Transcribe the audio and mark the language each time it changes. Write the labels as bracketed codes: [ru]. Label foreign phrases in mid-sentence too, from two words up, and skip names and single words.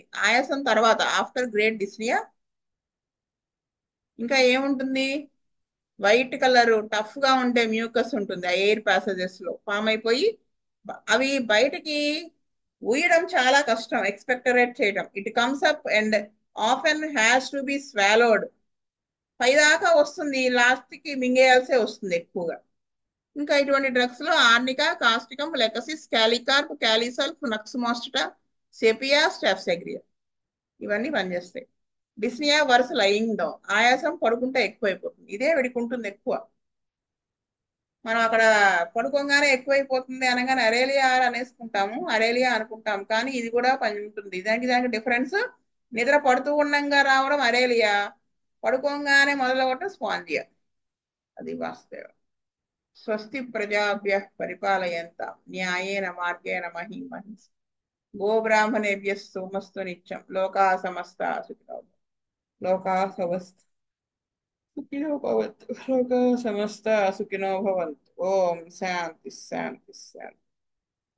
[te] ఆయాసం తర్వాత [en] after great dyspnoea [te] ఇంకా ఏముంటుంది, [en] white colour tough [te] గా ఉండే మ్యూకస్ ఉంటుంది ఆ [en] air passages [te] లో ఫామ్ అయిపోయి అవి బయటికి ఊయడం చాలా కష్టం ఎక్స్పెక్టరేట్ చేయడం. [en] It comes up and often has to be swallowed. [te] పైదాకా వస్తుంది, లాస్ట్ కి మింగేయాల్సే వస్తుంది ఎక్కువగా. ఇంకా ఇటువంటి డ్రగ్స్ లో ఆర్నికా, కాస్టికం, లెకసిస్, క్యాలికార్ప్, క్యాలిసల్ఫ్, నక్సుమాస్టా, సెపియా, స్టాఫ్సెగ్రియా ఇవన్నీ పనిచేస్తాయి. [en] dyspnoea worse lying down, [te] ఆయాసం పడుకుంటే ఎక్కువైపోతుంది. ఇదే వీడికి ఉంటుంది ఎక్కువ. మనం అక్కడ పడుకోగానే ఎక్కువైపోతుంది అనగానే అరేలియా అనేసుకుంటాము, అరేలియా అనుకుంటాం, కానీ ఇది కూడా పని ఉంటుంది. దానికి డిఫరెన్స్, నిద్ర పడుతూ ఉండంగా రావడం అరేలియా, పడుకోగానే మొదలవటం స్పాంజియా. అది వాస్తవం. [sa] స్వస్తి ప్రజాభ్యః పరిపాలయంతాం న్యాయేన మార్గేణ మహీం మహింస గోబ్రాహ్మణేభ్యः సోమస్తు నిత్యం లోకాः సమస్తాः సుఖినో భవంతు. లోకాः సమస్తాः సుఖినో భవంతు. లోకాः సమస్తాः సుఖినో భవంతు. ఓం శాంతి శాంతి శాంతి.